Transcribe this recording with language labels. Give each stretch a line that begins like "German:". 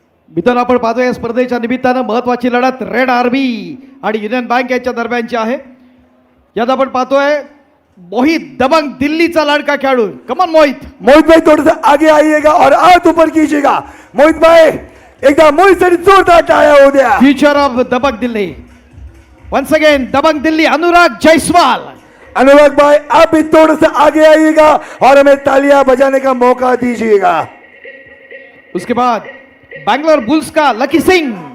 Marathi: मित्रांनो, आपण पाहतोय या स्पर्धेच्या निमित्तानं महत्वाची लढत रेड आर्मी आणि युनियन बँक यांच्या दरम्यानची आहे. यात आपण पाहतोय मोहित दबंग दिल्लीचा लड़का खेळाडू.
English: Come on Mohit.
Hindi: मोहित भाई थोड़ा सा आगे आइएगा और हाथ ऊपर कीजिएगा.
Marathi: मोहित भाई एकदा मोहित साठी जोरदार टाळ्या हो द्या.
English: Future of Dabang Delhi. Once again Dabang Delhi Anurag Jaiswal.
Hindi: अनुराग भाई आप भी थोड़ा सा आगे आइएगा और हमें तालियां बजाने का मौका दीजिएगा. उसके बाद बैंगलोर बुल्स का लकी सिंह.